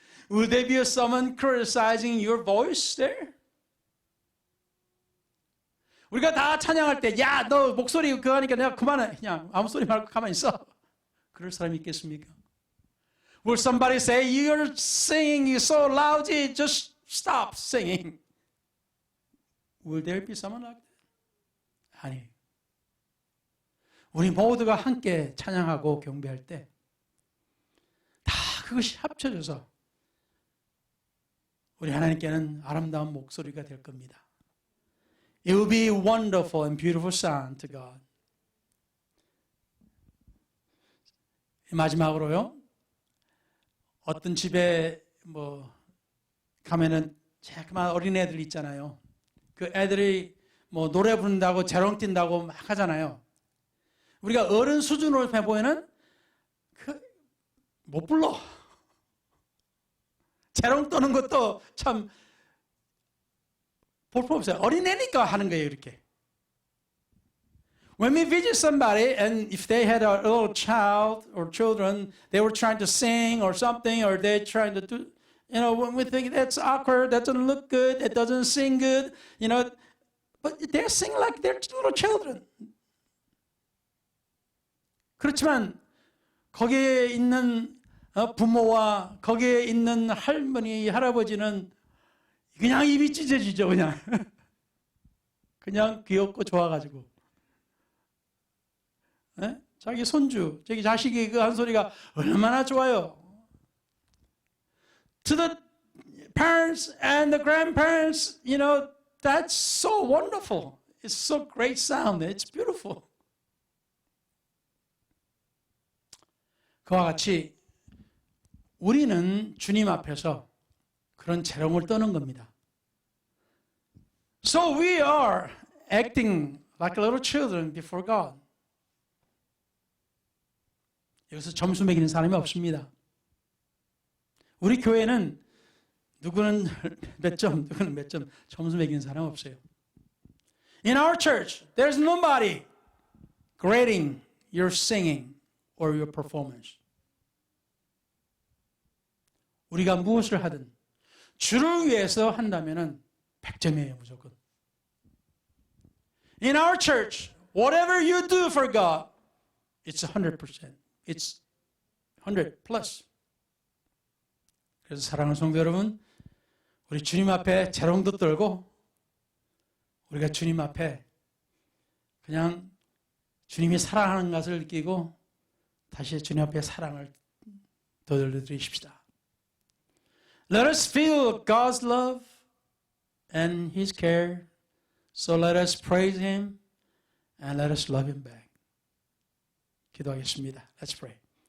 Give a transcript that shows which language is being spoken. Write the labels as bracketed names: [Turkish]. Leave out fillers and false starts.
[English] Will there be someone criticizing your voice there? [Korean] 우리가 다 찬양할 때, 야, 너 목소리 그거 하니까 내가 그만해. 그냥 아무 소리 말고 가만히 있어. 그럴 사람이 있겠습니까? [English] Will somebody say, you're singing so loudly, just stop singing? Will there be someone like that? [Korean] 아니. 우리 모두가 함께 찬양하고 경배할 때, 다 그것이 합쳐져서 우리 하나님께는 아름다운 목소리가 될 겁니다. [English] It will be a wonderful and beautiful sound to God. [Korean] 마지막으로요. 어떤 집에 뭐 가면은 자그마한 어린애들 있잖아요. 그 애들이 뭐 노래 부른다고 재롱 뛴다고 막 하잖아요. 우리가 어른 수준으로 해보면은 못 불러. 재롱 떠는 것도 참 볼품없어요. 어린애니까 하는 거예요, 이렇게. [English] When we visit somebody and if they had a little child or children, they were trying to sing or something, or they're trying to do, you know, when we think that's awkward, that doesn't look good, it doesn't sing good, you know, but they're singing like they're little children. [Korean] 그렇지만 거기에 있는 부모와 거기에 있는 할머니, 할아버지는 그냥 입이 찢어지죠, 그냥. 그냥 귀엽고 좋아가지고. 네? 자기 손주, 자기 자식이 그 한 소리가 얼마나 좋아요. [English] To the parents and the grandparents, you know, that's so wonderful. It's so great sound. It's beautiful. [Korean] 그와 같이 우리는 주님 앞에서 그런 재롱을 떠는 겁니다. [English] So we are acting like little children before God. [Korean] 여기서 점수 매기는 사람이 없습니다. 우리 교회는 누구는 몇 점, 누구는 몇 점, 점수 매기는 사람 없어요. [English] In our church, there's nobody grading your singing or your performance. [Korean] 우리가 무엇을 하든 주를 위해서 한다면은 100점이에요, 무조건. [English] In our church, whatever you do for God, it's 100%. It's 100 plus. [Korean] 그래서 사랑하는 성도 여러분, 우리 주님 앞에 재롱도 떨고 우리가 주님 앞에 그냥 주님이 사랑하는 것을 느끼고 다시 주님 앞에 사랑을 돌려드리십시다. [English] Let us feel God's love and His care. So let us praise Him and let us love Him back. [Korean] 기도하겠습니다. [English] Let's pray.